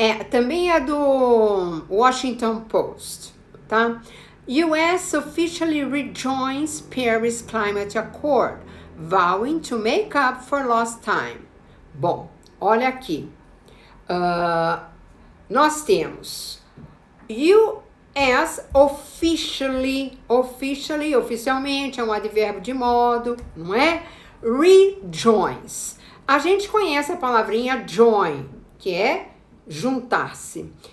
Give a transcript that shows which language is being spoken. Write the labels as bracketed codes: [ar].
[pt] Também é do Washington Post, tá? [en] US officially rejoins Paris Climate Accord, vowing to make up for lost time. [pt] Bom, olha aqui. Nós temos US oficialmente, é um advérbio de modo, não é? Rejoins. A gente conhece a palavrinha join, que é juntar-se.